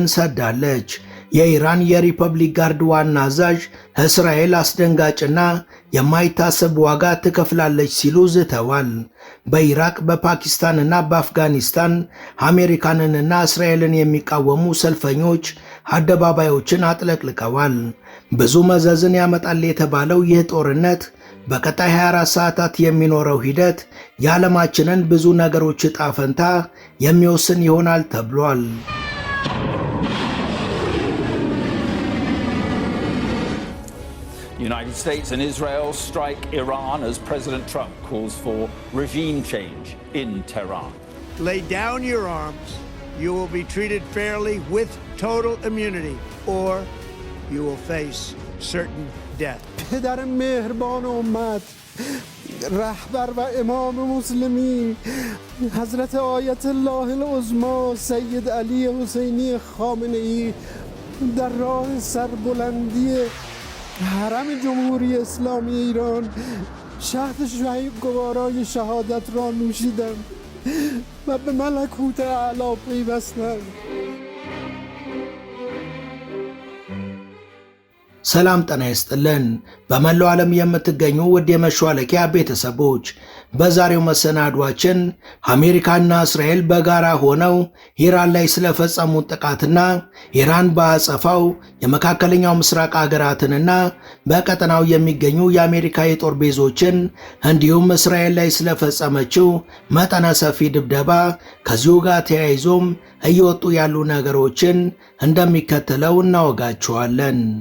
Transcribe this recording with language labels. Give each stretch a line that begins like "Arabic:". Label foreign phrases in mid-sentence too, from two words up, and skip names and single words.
Amharic: ሰዳለች። የኢራን የሪፐብሊክ ጋርድ ዋና አዛዥ እስራኤል አስደንጋጭና የማይታሰብ ዋጋ ትከፍላለች ሲሉ ዝተዋል። በኢራቅ በፓኪስታንና በአፍጋኒስታን አሜሪካንንና እስራኤልን የሚቃወሙ ሰልፈኞች አደባባዮችን አጥለቅልቀዋል። ብዙ መዘዝን ያመጣል የተባለው ይህ ጦርነት በቀጣይ 24 ሰዓታት የሚኖረው ሂደት የዓለማችንን ብዙ ነገሮች ዕጣ ፈንታ የሚወስን ይሆናል ተብሏል።
English: The United States and Israel strike Iran as President Trump calls for regime change in Tehran. Lay down your arms. You will be treated fairly with total immunity, or you will face certain death.
Persian: پدر مهربان امت، رهبر و امام مسلمین، حضرت آیت الله العظما سید علی حسینی خامنه ای در راه سربلندی حرم جمهوری اسلامی ایران شهد شهید گوارای شهادت را نوشیدند و به ملکوت اعلی پیوستند.
Amharic: ሰላም ጤና ይስጥልን። በመላው ዓለም የምትገኙ ውድ የመሿለኪያ ቤተሰቦች በዛሬው መሰናዷችን አሜሪካና እስራኤል በጋራ ሆነው ኢራን ላይ ስለፈጸሙት ጥቃትና ኢራን በአጸፋው የመካከለኛው ምስራቅ አገራትንና በቀጠናው የሚገኙ የአሜሪካ የጦር ቤዞችን እንዲሁም እስራኤል ላይ ስለፈጸመችው መጠነ ሰፊ ድብደባ ከዚሁ ጋር ተያይዞም እየወጡ ያሉ ነገሮችን እንደሚከተለው እናወጋቸዋለን።